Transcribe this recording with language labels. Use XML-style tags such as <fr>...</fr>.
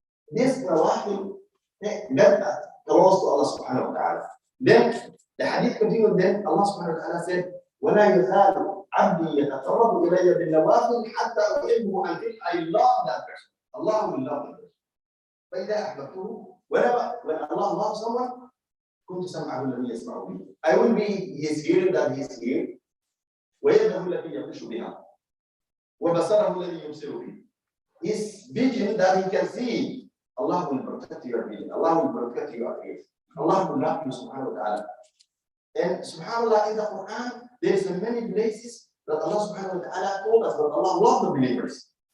<en>This nawafil get us close to Allah subhanahu wa ta'ala. Then the hadith continued, then Allah subhanahu wa ta'ala said,</en> <ar>وَلَا يَزَالُ عَبْدِي يَتَقَرَّبُ إِلَيَّ بِالنَّوَافِلِ حَتَّى أُحِبُّهُ</ar> <en>until I love that person. Allah will love that person.</en> <ar>فَإِذَا أَحْبَبْتُهُ,</ar> <en>when Allah loves someone,</en> <ar>كُنْتُ سَمْعَهُ الَّذِي يَسْمَعُ بِهِ.</ar> <en>I will be his hearing that he is hearing.</en> <ar>وَيَدَهُ الَّتِي يَبْطِشُ بِهَا وَبَصَرَهُ الَّذِي يُبْصِرُ بِهِ.</ar> <en>His vision that he can see. Allah will protect your vision. Allah will protect your ears. Allah will love you subhanahu wa ta'ala. And subhanAllah, in the Quran, there's many places that Allah subhanahu wa ta'ala told us that Allah loves the believers.</en>